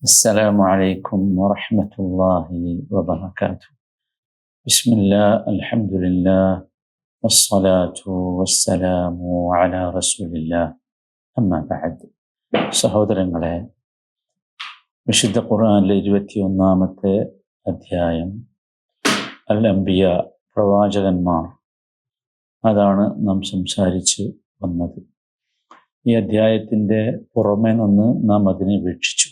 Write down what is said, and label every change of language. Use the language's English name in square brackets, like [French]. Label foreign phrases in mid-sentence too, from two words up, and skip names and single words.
[Arabic] السلام عليكم ورحمة الله وبركاته. بسم الله الحمد لله والصلاة والسلام على رسول الله أما بعد. [Malayalam] സഹോദരങ്ങളെ, വിശുദ്ധ ഖുർആനിലെ 21-ാമത്തെ അധ്യായം അൽ അംബിയ, പ്രവാചകന്മാർ, അതാണ് നാം സംസാരിച്ച് വന്നത്. ഈ അധ്യായത്തിൻ്റെ പുറമെ നിന്ന് നാം അതിനെ വീക്ഷിച്ചു.